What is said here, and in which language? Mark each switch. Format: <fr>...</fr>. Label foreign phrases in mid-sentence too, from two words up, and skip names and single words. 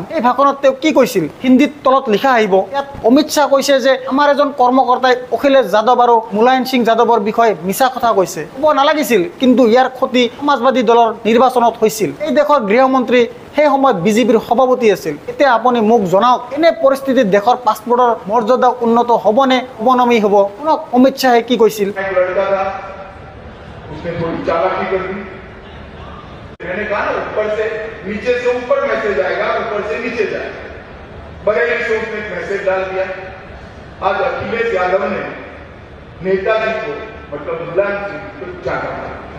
<as>এই ভাষণত তেওঁ কি কৈছিল হিন্দীত তলত লিখা আহিব। ইয়াত অমিত শ্বাহ কৈছে যে আমাৰ এজন কৰ্মকৰ্তাই অখিলেশ যাদৱ আৰু মুলায়ম সিং যাদৱৰ বিষয়ে মিছা কথা কৈছে। ক'ব নালাগিছিল, কিন্তু ইয়াৰ ক্ষতি সমাজবাদী দলৰ নিৰ্বাচনত হৈছিল। এই দেশৰ গৃহমন্ত্ৰী সেই সময়ত বিজেপিৰ সভাপতি আছিল। এতিয়া আপুনি মোক জনাওক, এনে পৰিস্থিতিত দেশৰ পাছপৰ্টৰ মৰ্যাদা উন্নত হ'বনে অৱনমি হ'ব? শুনক অমিত শ্বাহে কি কৈছিল।</as> <hi>मैंने कहा ना, ऊपर से नीचे से ऊपर मैसेज आएगा, ऊपर से नीचे जाएगा। बरेली से उसने मैसेज डाल दिया। आज अखिलेश यादव ने नेताजी को मतलब मुलायम सिंह को चाटा मारा।</hi>